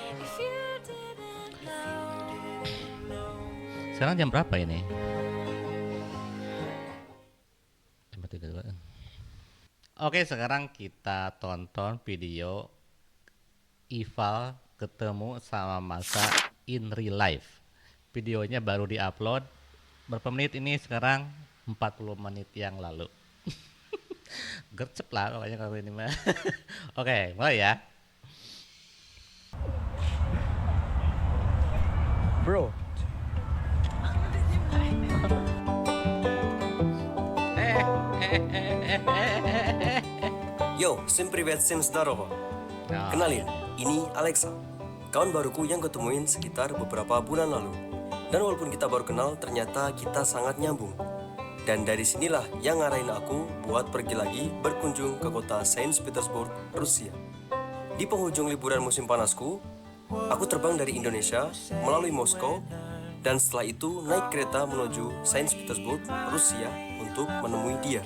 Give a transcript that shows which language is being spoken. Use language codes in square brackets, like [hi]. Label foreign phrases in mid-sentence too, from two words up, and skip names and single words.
[id] Sekarang jam berapa ini? Jam 3. Oke, sekarang kita tonton video Ival ketemu sama Masa [en] in real life. [id] Videonya baru diupload. Berapa menit ini sekarang? 40 menit yang lalu. Gercep lah pokoknya kalau ini mah. Oke, mulai ya. Bro. [ru] Yo, всем привет, всем здорово. [id] Kenalin, ini Alexa, kawan baruku yang ketemuin sekitar beberapa bulan lalu. Dan walaupun kita baru kenal, ternyata kita sangat nyambung. Dan dari sinilah yang ngarahin aku buat pergi lagi berkunjung ke kota Saint Petersburg, Rusia. Di penghujung liburan musim panasku, aku terbang dari Indonesia melalui Moskow dan setelah itu naik kereta menuju Saint Petersburg, Rusia untuk menemui dia.